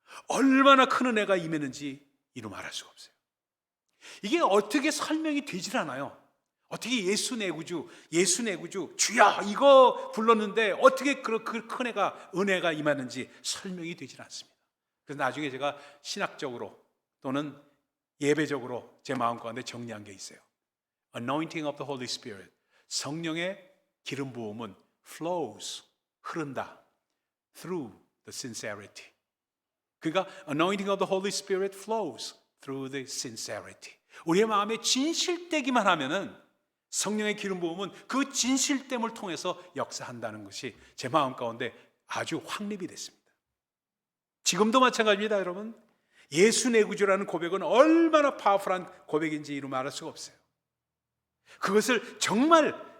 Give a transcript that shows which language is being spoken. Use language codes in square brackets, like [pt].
[ko] 얼마나 큰 은혜가 임했는지 이루 말할 수가 없어요. 이게 어떻게 설명이 되질 않아요. 어떻게 예수 내 구주 주야 이거 불렀는데 어떻게 그 큰 은혜가 임하는지 설명이 되질 않습니다. 그래서 나중에 제가 신학적으로 또는 예배적으로 제 마음 가운데 정리한 게 있어요. [en] Anointing of the Holy Spirit, [ko] 성령의 기름 부음은 [en] flows, [ko] 흐른다, [en] through the sincerity. [ko] 그러니까 [en] Anointing of the Holy Spirit flows through the sincerity. [ko] 우리의 마음에 진실되기만 하면은 성령의 기름 부음은 그 진실됨을 통해서 역사한다는 것이 제 마음 가운데 아주 확립이 됐습니다. 지금도 마찬가지입니다, 여러분. 예수 내 구주라는 고백은 얼마나 파워풀한 고백인지 이루 말할 수가 없어요. 그것을 정말